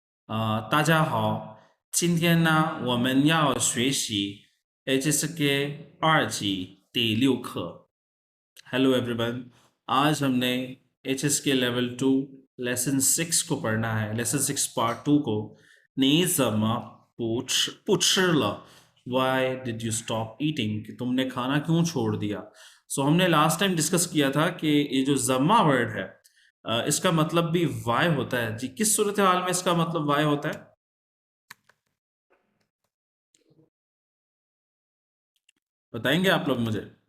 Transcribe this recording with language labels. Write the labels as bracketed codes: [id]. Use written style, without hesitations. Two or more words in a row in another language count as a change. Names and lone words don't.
[zh] 大家好，今天呢，我们要学习 HSK 2级第6课。 [en] hello everyone, [ur] آج ہم نے HSK لیول 2 لیسن 6 کو پڑھنا ہے. لیسن 6 پارٹ 2 کو [zh] 你怎么不吃了 [en] Why did you stop eating? [ur] کہ تم نے کھانا کیوں چھوڑ دیا۔ سو ہم نے [en] last time [ur] ڈسکس کیا تھا کہ یہ جو جمّا ورڈ ہے، اس کا مطلب بھی وائی ہوتا ہے. جی، کس صورتِ حال میں اس کا مطلب وائی ہوتا ہے? بتائیں گے آپ لوگ مجھے?